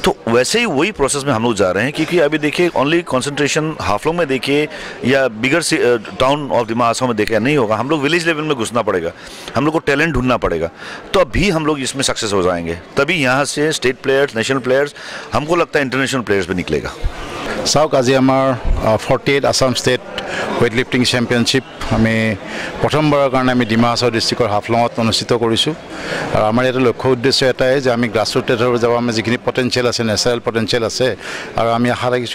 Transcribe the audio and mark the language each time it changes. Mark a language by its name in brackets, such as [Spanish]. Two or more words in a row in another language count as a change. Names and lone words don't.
[Hindi] तो वैसे ही वही प्रोसेस में हम लोग जा रहे हैं, क्योंकि अभी देखिए [English] only concentration [Hindi] हाफलोंग में देखिए या [English] bigger town of [Hindi] दिमा हासाओ में देखिए नहीं होगा, हम लोग [English] village level [Hindi] में घुसना पड़ेगा, हम लोग को टैलेंट ढूंढना पड़ेगा, तो अभी हम लोग इसमें सक्सेस हो जाएंगे, तभी यहाँ से [English] state players, national players, [Hindi] हमको लगता है [English] international players [Hindi] भी निकलेगा। [Assamese] চাওক আজি আমাৰ 48 আসাম ষ্টেট ৱেইট লিফটিং চেম্পিয়নশ্বিপ আমি প্ৰথমবাৰৰ কাৰণে আমি ডিমা হাছাও ডিষ্ট্ৰিক্টৰ হাফলঙত অনুষ্ঠিত কৰিছোঁ। আৰু আমাৰ ইয়াতে লক্ষ্য উদ্দেশ্য এটাই যে আমি [English] grassroot level [Assamese] যাব, আমাৰ যিখিনি পটেঞ্চিয়েল আছে, [English] natural potential [Assamese] আছে, আৰু আমি আশা ৰাখিছোঁ